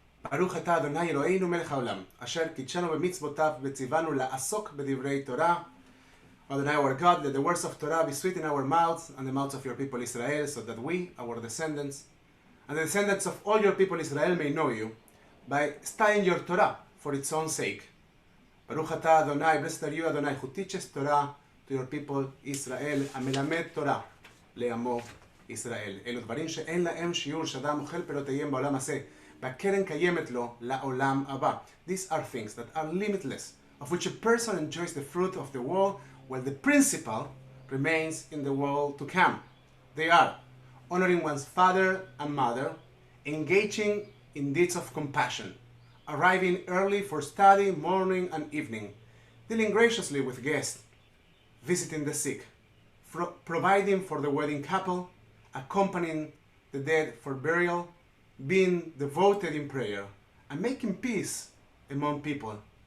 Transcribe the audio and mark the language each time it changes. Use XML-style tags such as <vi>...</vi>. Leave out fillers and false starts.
<he>ברוך אתה אדוני אלוהינו מלך העולם, אשר קידשנו במצוותיו וציוונו לעסוק בדברי תורה.</he> <en>Adonai our God, let the words of Torah be sweet in our mouths and the mouths of your people Israel, so that we, our descendants, and the descendants of all your people Israel may know you, by studying your Torah for its own sake.</en> <he>Baruch atah Adonai,</he> <en>blessed are you Adonai, who teaches Torah to your people Israel,</en> <he>המלמד תורה לעמו ישראל. אלו דברים שאין להם שיעור, שאדם אוכל פירותיהם בעולם הזה, והקרן קיימת לו לעולם הבא.</he> <en>These are things that are limitless, of which a person enjoys the fruit of the world, while the principle remains in the world to come. They are honoring one's father and mother, engaging in deeds of compassion, arriving early for study morning and evening, dealing graciously with guests, visiting the sick, providing for the wedding couple, accompanying the dead for burial, being devoted in prayer, and making peace among people.</en>